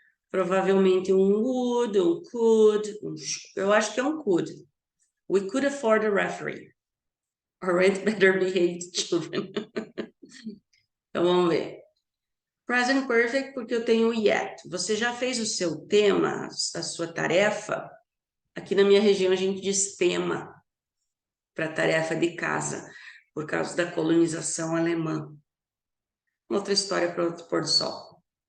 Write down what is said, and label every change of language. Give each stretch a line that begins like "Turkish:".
Portuguese: Provavelmente would, could, eu acho que é could.
English: We could afford a referee. Or rent better behaved children.
Portuguese: Então, vamos ver. Present perfect, porque eu tenho yet. Você já fez o seu tema, a sua tarefa? Aqui na minha região a gente diz tema para tarefa de casa, por causa da colonização alemã. Outra história para outro pôr do sol.